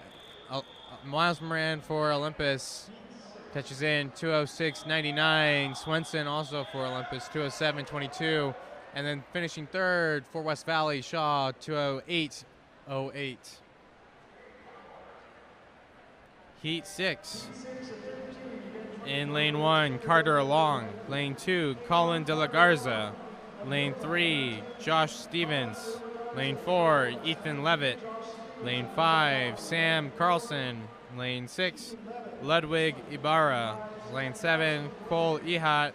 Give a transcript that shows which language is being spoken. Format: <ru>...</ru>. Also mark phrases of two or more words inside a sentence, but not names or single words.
<en>Miles Moran for Olympus catches in 206.99. Swenson also for Olympus 207.22, and then finishing third for West Valley Shaw 208.08. Heat 6. In lane 1, Carter Long. Lane 2, Colin De La Garza. Lane 3, Josh Stevens. Lane 4, Ethan Levitt. Lane 5, Sam Carlson. Lane 6, Ludwig Ibarra. Lane 7, Cole Ehat.</en>